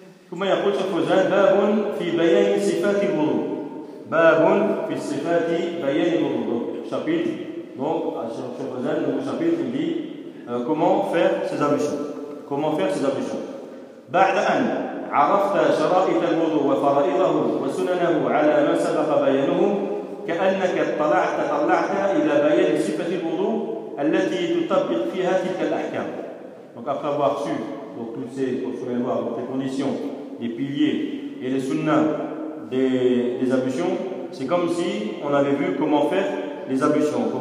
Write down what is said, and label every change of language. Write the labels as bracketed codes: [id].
[fr] Comment il y a pour Cheikh Fawzan, [ar] babun fi bayani sifati wudu. Babun fi sifati bayani wudu. [fr] Donc, Cheikh Fawzan, le nouveau chapitre, il dit comment faire ses ablutions. [ar] Ba'da'an. عرفت شرائط الوضوء وفرائضه وسننه على ما سبق بيانه كأنك تطلعت إلى بيان صفة الوضوء التي تطبق فيها تلك الأحكام. [fr] Donc après avoir reçu toutes ces conditions, les piliers et les sunnas des ablutions, c'est comme si on avait vu comment faire les ablutions.